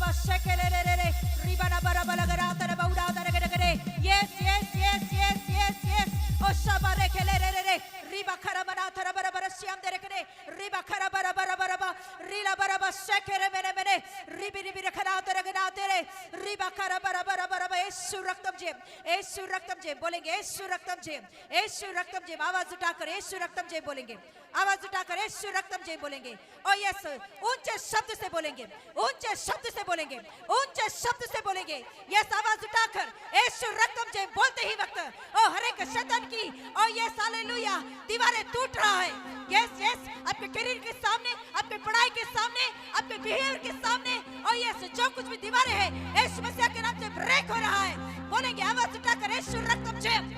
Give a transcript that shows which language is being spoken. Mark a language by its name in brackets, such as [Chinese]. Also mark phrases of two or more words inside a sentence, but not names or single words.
[English] shekele re re re ribana bara bara gara tara bauda tara gere gere yes yes yes yes yes yes o shabare kele re re re riba khara bara tara bara bara syam dere gere riba khara bara bara bara ba rila bara ba shekere mene mene ribi ribi khara tara gera tere riba khara bara bara bara ba [Hindi] यीशु रक्तम जे बोलेंगे यीशु रक्तम जे आवाज उठाकर यीशु रक्तम जे बोलेंगे आवाज उठाकर यीशु रक्तम जे बोलेंगे ओ यस ऊंचे शब्द से बोलेंगे ऊंचे शब्द से बोलेंगे ऊंचे शब्द से बोलेंगे यस आवाज उठाकर यीशु रक्तम जे बोलते ही वक्त ओ हर एक शैतान की ओ यस हालेलुया दीवारें टूट रहा है [English] yes yes [Hindi] आपके करियर के सामने आपके पढ़ाई के सामने आपके बिहेवियर के सामने ओ यस जो कुछ भी दीवारें हैं यीशु मसीह के नाम से ब्रेक हो रहा है बोलेंगे आवाज उठाकर यीशु रक्तम जे